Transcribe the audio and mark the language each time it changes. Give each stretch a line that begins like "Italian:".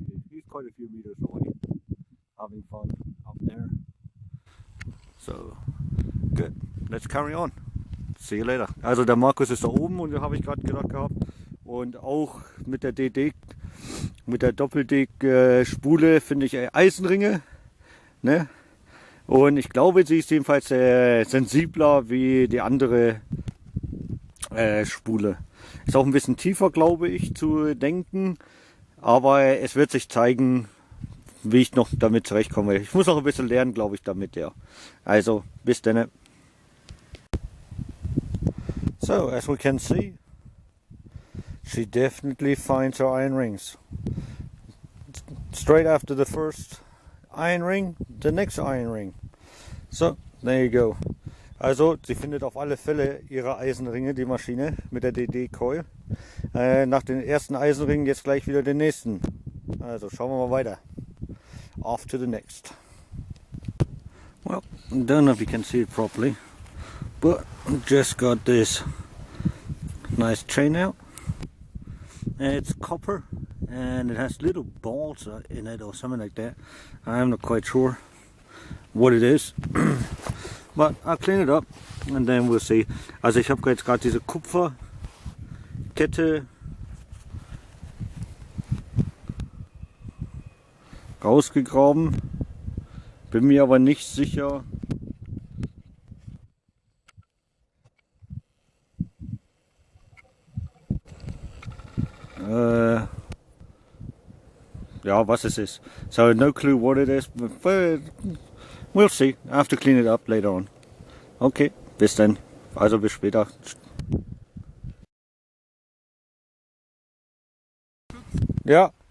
English: He's quite a few meters away, having fun up there. So good, let's carry on. See you later.
German: Also der Markus ist da oben, und da habe ich gerade gedacht gehabt, und auch mit der DD, mit der DD Spule finde ich Eisenringe, ne? Und ich glaube, sie ist jedenfalls sensibler wie die andere Spule. Ist auch ein bisschen tiefer, glaube ich, zu denken, aber es wird sich zeigen, wie ich noch damit zurechtkomme. Ich muss noch ein bisschen lernen, glaube ich, damit, ja. Also, bis dann.
English: So, as we can see, she definitely finds her iron rings. Straight after the first iron ring, the next iron ring. So, there you go.
German: Also, sie findet auf alle Fälle ihre Eisenringe, die Maschine, mit der DD Coil. Nach den ersten Eisenringen jetzt gleich wieder den nächsten. Also, schauen wir mal weiter.
English: Off to the next. Well, I don't know if you can see it properly, but just got this nice chain out. It's copper and it has little balls in it or something like that. I'm not quite sure what it is, but I'll clean it up and then we'll see.
German: Also ich habe jetzt gerade diese Kupferkette rausgegraben, bin mir aber nicht sicher, ja, was es ist.
English: So no clue what it is, but we'll see. I have to clean it up later on.
German: Okay, bis dann. Also bis später. Ja.